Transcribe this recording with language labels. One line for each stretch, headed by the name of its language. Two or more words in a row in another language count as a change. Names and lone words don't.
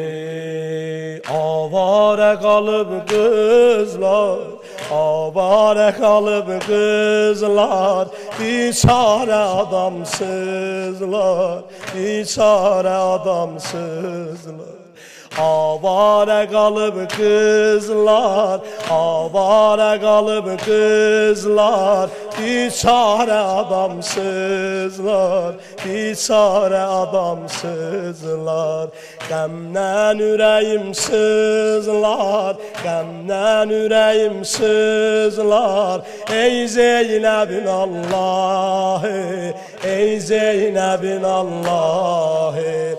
Turkish: Avare kalıp kızlar, avare kalıp kızlar, biçare adamsızlar, biçare adamsızlar. avare kalıp kızlar, avare kalıp kızlar, biçare adamsızlar, biçare adamsızlar.
Azerbaijani: Qəmdən ürəyim sızlar, qəmdən ürəyim sızlar. Ey Zeynəbin Allahı, ey Zeynəbin Allahı.